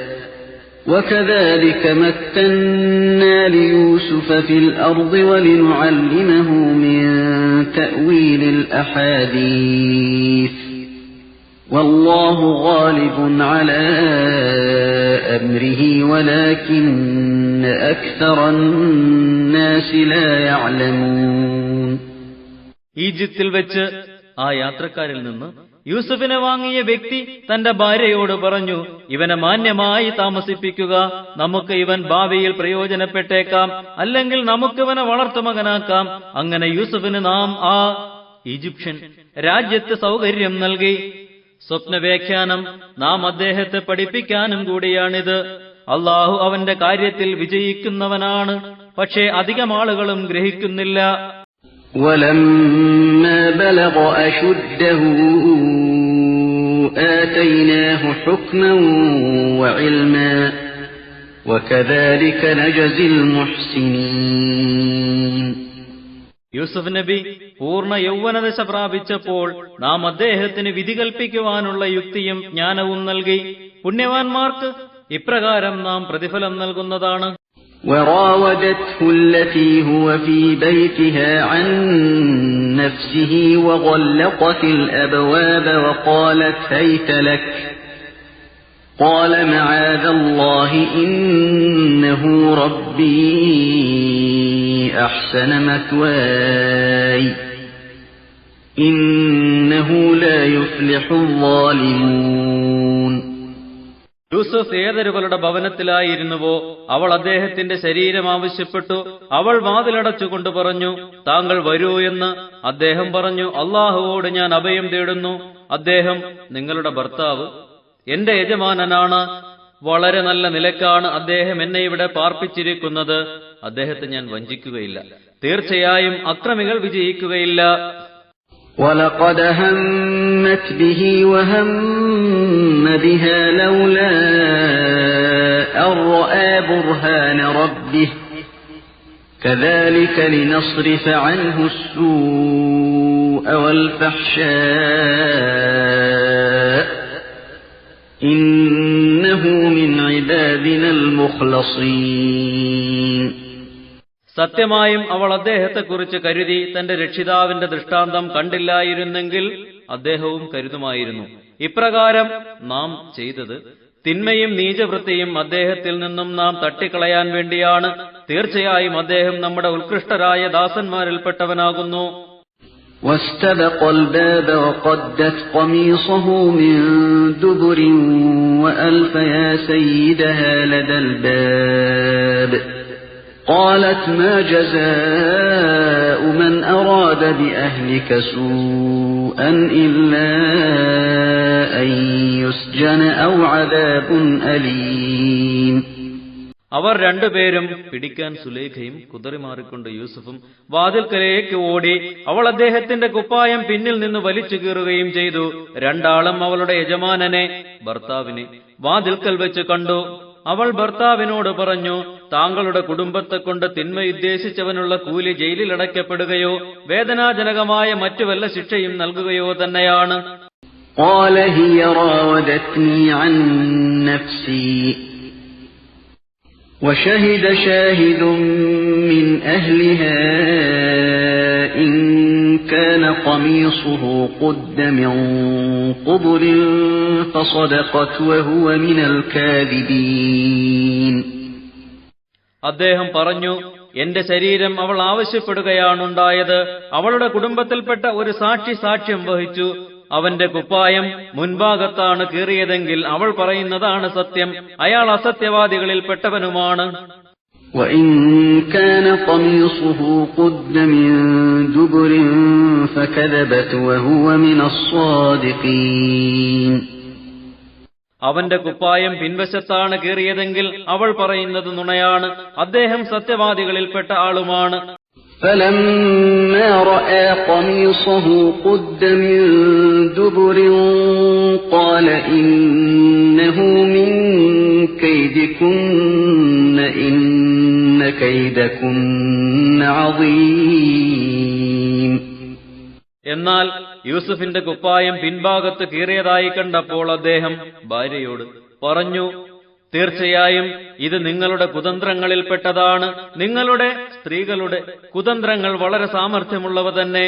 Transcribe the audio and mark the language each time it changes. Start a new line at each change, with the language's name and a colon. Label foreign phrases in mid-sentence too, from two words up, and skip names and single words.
Arabic: وكذلك مكنا ليوسف في الأرض ولنعلمه من تأويل الأحاديث والله غالب على أمره ولكن أكثر الناس لا يعلمون.
Malayalam: ഈജിപ്തിൽ വെച്ച് ആ യാത്രക്കാരിൽ നിന്ന് യൂസഫിനെ വാങ്ങിയ വ്യക്തി തന്റെ ഭാര്യയോട് പറഞ്ഞു, ഇവനെ മാന്യമായി താമസിപ്പിക്കുക. നമുക്ക് ഇവൻ ഭാവിയിൽ പ്രയോജനപ്പെട്ടേക്കാം, അല്ലെങ്കിൽ നമുക്കിവനെ വളർത്തുമകനാക്കാം. അങ്ങനെ യൂസഫിന് നാം ആ ഈജിപ്ഷ്യൻ രാജ്യത്ത് സൗകര്യം നൽകി. സ്വപ്നവ്യാഖ്യാനം നാം അദ്ദേഹത്തെ പഠിപ്പിക്കാനും കൂടിയാണിത്. അല്ലാഹു അവന്റെ കാര്യത്തിൽ വിജയിക്കുന്നവനാണ്. പക്ഷേ അധികം ആളുകളും ഗ്രഹിക്കുന്നില്ല.
Arabic: وَلَمَّا بَلَغَ أَشُدَّهُ آتَيْنَاهُ حُكْمًا وَعِلْمًا وَكَذَلِكَ نَجْزِي الْمُحْسِنِينَ.
Malayalam: യൂസുഫ് നബി പൂർണ്ണ യൗവനദശ പ്രാപിച്ചപ്പോൾ നാം അദ്ദേഹത്തിന് വിധി കൽപ്പിക്കുവാനുള്ള യുക്തിയും ജ്ഞാനവും നൽകി. പുണ്യവാന്മാർക്ക് ഇപ്രകാരം നാം പ്രതിഫലം നൽകുന്നതാണ്.
Arabic: وراودته التي هو في بيتها عن نفسه وغلقت الأبواب وقالت هيت لك قال معاذ الله إنه ربي أحسن مثواي إنه لا يفلح الظالمون.
Malayalam: യൂസുഫ് ഏതൊരുവളുടെ ഭവനത്തിലായിരുന്നുവോ അവൾ അദ്ദേഹത്തിന്റെ ശരീരം ആവശ്യപ്പെട്ടു. അവൾ വാതിലടച്ചുകൊണ്ട് പറഞ്ഞു, താങ്കൾ വരൂ എന്ന്. അദ്ദേഹം പറഞ്ഞു, അല്ലാഹുവോട് ഞാൻ അഭയം തേടുന്നു. അദ്ദേഹം, നിങ്ങളുടെ ഭർത്താവ് എന്റെ യജമാനനാണ്. വളരെ നല്ല നിലക്കാണ് അദ്ദേഹം എന്നെ ഇവിടെ പാർപ്പിച്ചിരിക്കുന്നത്. അദ്ദേഹത്തെ ഞാൻ വഞ്ചിക്കുകയില്ല. തീർച്ചയായും അക്രമികൾ വിജയിക്കുകയില്ല.
Arabic: وَلَقَدْ هَمَّتْ بِهِ وَهَمَّ بِهَا لَوْلَا أَن رَّأَىٰ بُرْهَانَ رَبِّهِ كَذَٰلِكَ لِنَصْرِفَ عَنْهُ السُّوءَ وَالْفَحْشَاءَ إِنَّهُ مِنْ عِبَادِنَا الْمُخْلَصِينَ.
Malayalam: സത്യമായും അവൾ അദ്ദേഹത്തെക്കുറിച്ച് കരുതി, തന്റെ രക്ഷിതാവിന്റെ ദൃഷ്ടാന്തം കണ്ടില്ലായിരുന്നെങ്കിൽ അദ്ദേഹവും കരുതുമായിരുന്നു. ഇപ്രകാരം നാം ചെയ്തത് തിന്മയും നീചവൃത്തിയും അദ്ദേഹത്തിൽ നിന്നും നാം തട്ടിക്കളയാൻ വേണ്ടിയാണ്. തീർച്ചയായും അദ്ദേഹം നമ്മുടെ ഉത്കൃഷ്ടരായ ദാസന്മാരിൽപ്പെട്ടവനാകുന്നു.
Arabic: واستبق الباب وقدت قميصه من دبر وألف يا سيدها لدى الباب قالت ما جزاء من أراد بأهلك سوءا إلا أن يسجن أو عذاب أليم.
Malayalam: അവർ രണ്ടുപേരും പിടിക്കാൻ സുലേഖയും കുതറിമാറിക്കൊണ്ട് യൂസുഫും വാതിൽക്കലേക്ക് ഓടി. അവൾ അദ്ദേഹത്തിന്റെ കുപ്പായം പിന്നിൽ നിന്ന് വലിച്ചു കീറുകയും ചെയ്തു. രണ്ടാളും അവളുടെ യജമാനനെ, ഭർത്താവിനെ വാതിൽക്കൽ വെച്ച് കണ്ടു. അവൾ ഭർത്താവിനോട് പറഞ്ഞു, താങ്കളുടെ കുടുംബത്തെക്കൊണ്ട് തിന്മയുദ്ദേശിച്ചവനുള്ള കൂലി ജയിലിലടയ്ക്കപ്പെടുകയോ വേദനാജനകമായ മറ്റു വല്ല ശിക്ഷയും നൽകുകയോ തന്നെയാണ്.
Arabic: قال هي راودتني عن نفسي وشهد شاهد من أهلها إن كان قميصه قد من قبل فصدقت وهو من الكاذبين.
Malayalam: അദ്ദേഹം പറഞ്ഞു, എന്റെ ശരീരം അവൾ ആവശ്യപ്പെടുകയാണുണ്ടായത്. അവളുടെ കുടുംബത്തിൽപ്പെട്ട ഒരു സാക്ഷി സാക്ഷ്യം വഹിച്ചു. അവന്റെ കുപ്പായം മുൻഭാഗത്താണ് കീറിയതെങ്കിൽ അവൾ പറയുന്നതാണ് സത്യം. അയാൾ അസത്യവാദികളിൽ പെട്ടവനുമാണ്.
Arabic: وإن كان قميصه قد من دبر فكذبت وهو من الصادقين.
Malayalam: അവന്റെ കുപ്പായം പിൻവശത്താണ് കീറിയതെങ്കിൽ അവൾ പറയുന്നത് നുണയാണ്. അദ്ദേഹം സത്യവാദികളിൽപ്പെട്ട ആളുമാണ്.
Arabic: فلما رأى قميصه قد من دبر قال إنه من كيدكن إن كيدكن عظيم.
Malayalam: എന്നാൽ യൂസുഫിന്റെ കുപ്പായം പിൻഭാഗത്ത് കീറിയതായി കണ്ടപ്പോൾ അദ്ദേഹം ഭാര്യയോട് പറഞ്ഞു, തീർച്ചയായും ഇത് നിങ്ങളുടെ കുതന്ത്രങ്ങളിൽപ്പെട്ടതാണ്. നിങ്ങളുടെ സ്ത്രീകളുടെ കുതന്ത്രങ്ങൾ വളരെ സാമർഥ്യമുള്ളവ തന്നെ.